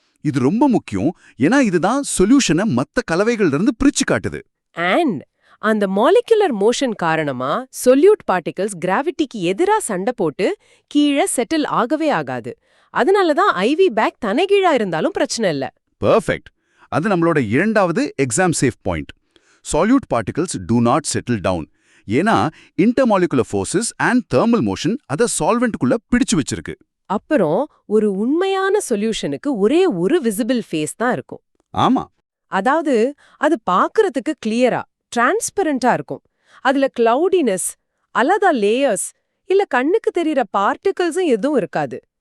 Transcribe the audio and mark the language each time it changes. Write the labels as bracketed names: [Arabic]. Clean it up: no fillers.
[Tamil] இது ரொம்ப முக்கியம், ஏன்னா இதுதான் சொல்யூஷனை மத்த கலவைகள்ல இருந்து பிரிச்சு காட்டுது. அண்ட் அந்த மாலிகுலர் மோஷன் காரணமா சொல்யூட் பார்ட்டிகல்ஸ் கிராவிட்டிக்கு எதிரா சண்டை போட்டு கீழே செட்டில் ஆகவே ஆகாது. அதனால தான் ஐவி பேக் தனகீழா இருந்தாலும் பிரச்சனை இல்ல. பெர்ஃபெக்ட். அது நம்மளோட இரண்டாவது exam safe point. [English] Solute particles do not settle down. [Tamil] ஏன்னா intermolecular forces and thermal motion அதை சால்வெண்ட்டுக்குள்ள பிடிச்சு வச்சிருக்கு. அப்புறம் ஒரு உண்மையான சொல்யூஷனுக்கு ஒரே ஒரு விசிபிள் ஃபேஸ் தான் இருக்கும். ஆமா, அதாவது அது பார்க்கறதுக்கு கிளியரா டிரான்ஸ்பரண்டா இருக்கும். அதுல கிளவுடினஸ், அலதா லேயர்ஸ் இல்ல கண்ணுக்கு தெரியற பார்ட்டிகல்ஸும் எதுவும் இருக்காது.